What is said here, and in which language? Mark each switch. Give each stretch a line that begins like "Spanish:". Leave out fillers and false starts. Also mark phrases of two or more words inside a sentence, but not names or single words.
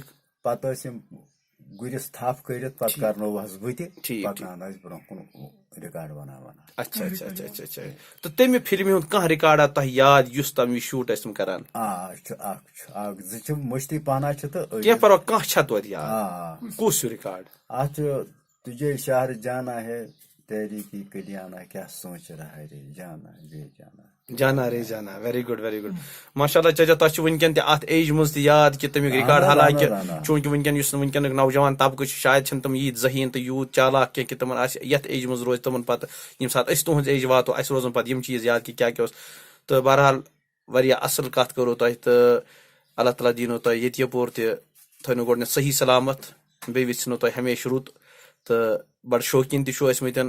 Kashmiri: پتہٕ ٲسۍ یِم گُرِس تھپھ کٔرِتھ پتہٕ کرنووہس بہٕ تہِ پکناوان ٲسۍ برونٛہہ کُن رِکاڈ بناوان. اچھا اچھا اچھا اچھا اچھا. تہٕ تمہِ فِلمہِ ہُنٛد کانٛہہ رِکاڈا تۄہہِ یاد یُس تمہِ وِزِ شوٗٹ ٲسۍ تِم کران؟ اکھ زٕ چھِ مٔشتٕے پہنا چھِ تہٕ کینٛہہ پرواے کانٛہہ چھا توتہِ یاد؟ کُس ہیوٗ رِکاڈ؟ اتھ چھُ
Urdu: تُجے شہر جانا ہے تیری کی کلیانا کیٛاہ سونچ رہا ہے رے جانا رے جانا. جانا رے جانا.
English: very good very good.
Kashmiri: ماشاء اللہ چاچا تۄہہِ چھُ وٕنکیٚن تہِ اتھ ایجہِ منٛز تہِ یاد کہِ تمیُک رِکاڈ، حالانکہِ چوٗنٛکہِ وٕنکیٚن یُس وٕنکیٚنُک نوجوان طبقہٕ چھُ شاید چھِنہٕ تِم ییٖتۍ ذہیٖن تہٕ یوٗت چالاک کینٛہہ کہِ تِمن آسہِ یتھ ایجہِ منٛز روزِ تِمن پتہٕ ییٚمہِ ساتہٕ أسۍ تُہنٛز ایج واتو اَسہِ روزن پتہٕ یِم چیٖز یاد کہِ کیٛاہ کیٛاہ اوس. تہٕ بہرحال واریاہ اصٕل کتھ کٔروٕ تۄہہِ تہٕ اللہ تعالیٰ دیٖنو تۄہہِ ییٚتہِ یپور تہِ تھٲینو گۄڈٕنیتھ صحیح سلامت، بیٚیہِ ویژھنو تۄہہِ ہمیشہٕ رُت تہٕ بڑٕ شوقیٖن تہِ چھُو ٲسمٕتۍ.